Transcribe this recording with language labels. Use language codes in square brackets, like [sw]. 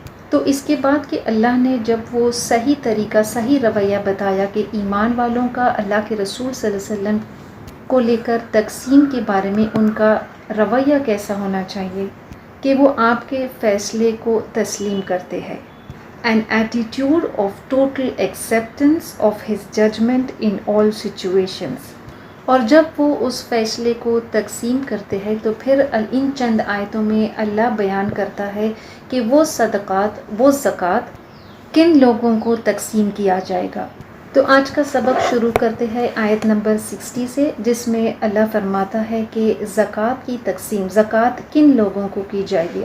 [ur] تو اس کے بعد کہ اللہ نے جب وہ صحیح طریقہ، صحیح رویہ بتایا کہ ایمان والوں کا اللہ کے رسول صلی اللہ علیہ وسلم کو لے کر تقسیم کے بارے میں ان کا رویہ کیسا ہونا چاہیے، کہ وہ آپ کے فیصلے کو تسلیم کرتے ہیں. [en] An attitude of total acceptance of his judgment in all situations. [ur] اور جب وہ اس فیصلے کو تقسیم کرتے ہیں تو پھر ان چند آیتوں میں اللہ بیان کرتا ہے کہ وہ صدقات، وہ زکوٰۃ کن لوگوں کو تقسیم کیا جائے گا. تو آج کا سبق شروع کرتے ہیں آیت نمبر 60 سے، جس میں اللہ فرماتا ہے کہ زکوٰۃ کی تقسیم، زکوٰۃ کن لوگوں کو کی جائے گی.